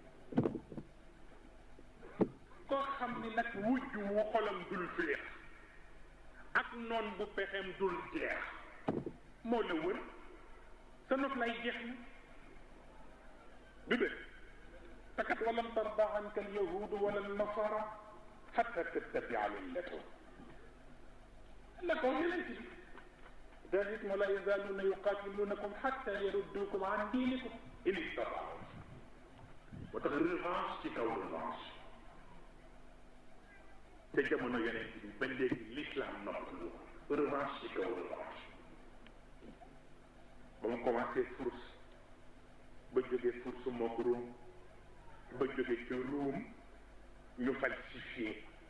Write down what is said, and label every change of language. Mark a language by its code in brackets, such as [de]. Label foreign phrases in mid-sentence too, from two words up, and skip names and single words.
[wo] koo xam ni nag wujj wu xolam dul féex ak noon bu pexeem dul jeex moo la wër sa nof lay jeex na du dëgg fakat [ar] ولن ترضى عنك اليهود ولا النصارى حتى تتبع ملتهم [wo] la ko yeneen ci [ar] ذلك ولا يزالون يقاتلونكم حتى يردوكم عن دينكم إن استطاعوا وتخ [wo] revanche ci kaw revanche te jamono yeneen bi ba léegi l'islam noppalu revanche ci kaw revanche ba mu commencé Furs ba jógee Furs mook Ruum ba jógee ci Ruum ñu falsifié